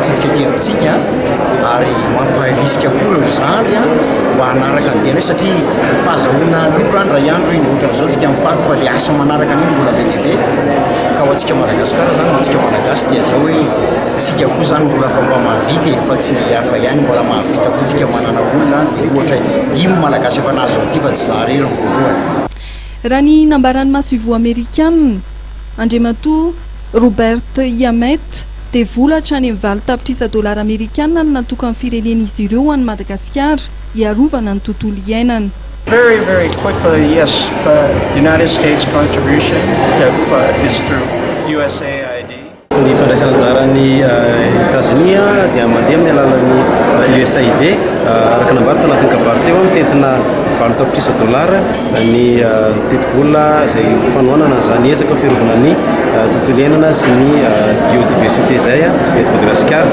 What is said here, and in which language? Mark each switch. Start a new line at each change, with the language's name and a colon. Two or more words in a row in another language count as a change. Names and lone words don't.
Malagasy: hitodika aty amintsika ary mamparisika koa izany mba hanaraka ny DNA satria fahazahoana loka andra iandro iny ohatran'izao tsika mifaly fa le asa manaraka an'iny mbola be dia be ka ho antsika Madagasikara zany ho antsika malagasy dia zao hoe tsika koa zany mbola fa mba mahavita fa tsy hafa ihany mbola mahavita koa tsika manana olona dia ohatra dimy malagasy efa nahazo an'ity fa tsy zaharery ny voalohany. Raha ny nambaran'ny masoivo amerikanina andriamatoa Robert Iamet dia volatra any amin'ny valo tapitrisa dolara amerikanina no natokany firenen'izy ireo ho an'ny Madagasikara hiarovana ny tontolo iainana.
English: Very quickly, yes, but the United States contribution is through USAID.
Malagasy: Ny fandraisana anjaran'ny États-Unis dia mandeha amin'ny alalan'ny USAID araka nambarita anatin'ny kabary teo mitentina $20 ny tetikola izay fanohanana izany ezaka fiarovana ny tontolo iainana sy ny biodiversité izay eto Madagasikara.